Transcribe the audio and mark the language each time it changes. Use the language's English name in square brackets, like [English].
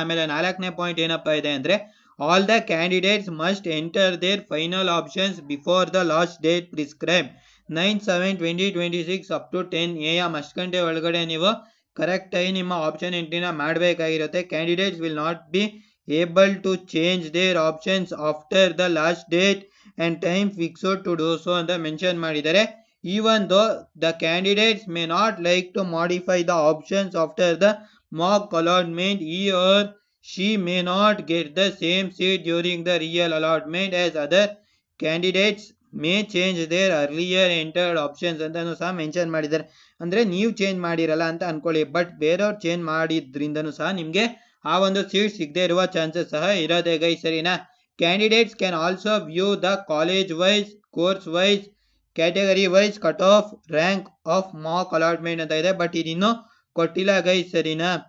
[Kannada] ಆಮೇಲೆ 4ನೇ ಪಾಯಿಂಟ್ ಏನಪ್ಪಾ ಇದೆ ಅಂದರೆ [English] all the candidates must enter their final options before the last date prescribe 9/7/2026 up to 10 AM [Kannada] ಅಷ್ಟು ಗಂಟೆ ಒಳಗಡೆ ನೀವು ಕರೆಕ್ಟಾಗಿ ನಿಮ್ಮ option ಎಂಟ್ರಿನ ಮಾಡಬೇಕಾಗಿರುತ್ತೆ. [English] candidates will not be able to change their options after the last date and time fixed to do so [Kannada] ಅಂತ mention ಮಾಡಿದ್ದಾರೆ. [English] Even though the candidates may not like to modify the options after the mock allotment, he or she may not get the same seat during the real allotment as other candidates may change their earlier entered options [Kannada] ಅಂತಲೂ ಸಹ mention ಮಾಡಿದ್ದಾರೆ. ಅಂದರೆ ನೀವು change ಮಾಡಿರಲ್ಲ ಅಂತ ಅನ್ಕೊಳ್ಳಿ, but ಬೇರೆಯವ್ರು change ಮಾಡಿದ್ರಿಂದನೂ ಸಹ ನಿಮಗೆ ಆ ಒಂದು ಸೀಟ್ ಸಿಗದೆ ಇರುವ ಚಾನ್ಸಸ್ ಸಹ ಇರೋದೇ ಗೈಸ್, ಸರಿನಾ. [English] candidates can also view the college wise, course wise, category wise cut off rank of mock allotment [Kannada] ಅಂತ ಇದೆ, [English] but [Kannada] ಇದಿನ್ನೂ ಕೊಟ್ಟಿಲ್ಲ [English] guys, [Kannada] ಸರಿನಾ.